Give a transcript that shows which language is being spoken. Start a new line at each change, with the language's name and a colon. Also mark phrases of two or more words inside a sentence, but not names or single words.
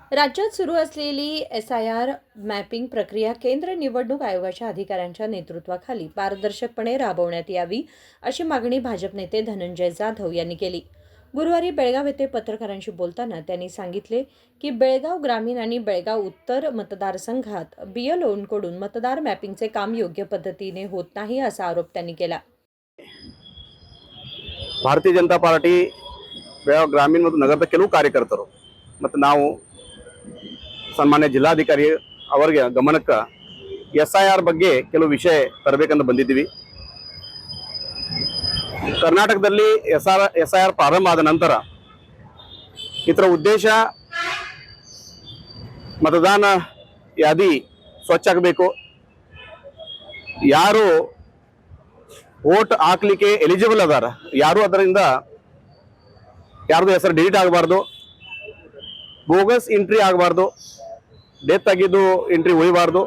Marathi: राज्यात सुरू असलेली SIR मॅपिंग प्रक्रिया केंद्र निवडणूक आयोगाच्या अधिकाऱ्यांच्या नेतृत्वाखाली पारदर्शकपणे राबवण्यात यावी अशी मागणी भाजप नेते धनंजय जाधव यांनी केली. गुरुवारी बेळगाव येथे पत्रकारांशी बोलताना त्यांनी सांगितले की बेळगाव ग्रामीण आणि बेळगाव उत्तर मतदारसंघात BLOंकडून मतदार मॅपिंगचे काम योग्य पद्धतीने होत नाही असा आरोप त्यांनी केला.
Kannada: ಭಾರತೀಯ ಜನತಾ ಪಾರ್ಟಿ ಬೆಳಗಾವಿ ಗ್ರಾಮೀಣ ಮತ್ತು ನಗರದ ಕೆಲವು ಕಾರ್ಯಕರ್ತರು ಮತ್ತು ನಾವು ಸನ್ಮಾನ್ಯ ಜಿಲ್ಲಾಧಿಕಾರಿ ಅವರಿಗೆ ಗಮನಕ್ಕೆ SIR ಬಗ್ಗೆ ಕೆಲವು ವಿಷಯ ತರಬೇಕಂತ ಬಂದಿದ್ದೀವಿ. ಕರ್ನಾಟಕದಲ್ಲಿ SIR ಪ್ರಾರಂಭ ಆದ ನಂತರ ಇದರ ಉದ್ದೇಶ ಮತದಾನ ಯಾದಿ ಸ್ವಚ್ಛ ಆಗಬೇಕು, ಯಾರು ವೋಟ್ ಹಾಕ್ಲಿಕ್ಕೆ ಎಲಿಜಿಬಲ್ ಅದಾರ ಯಾರು ಅದರಿಂದ ಯಾರ್ದು ಹೆಸರು ಡಿಲೀಟ್ ಆಗಬಾರ್ದು,
English: bogus entry
Kannada: ಆಗಬಾರ್ದು, ಡೆತ್ ಆಗಿದ್ದು ಎಂಟ್ರಿ ಉಳಿಬಾರ್ದು.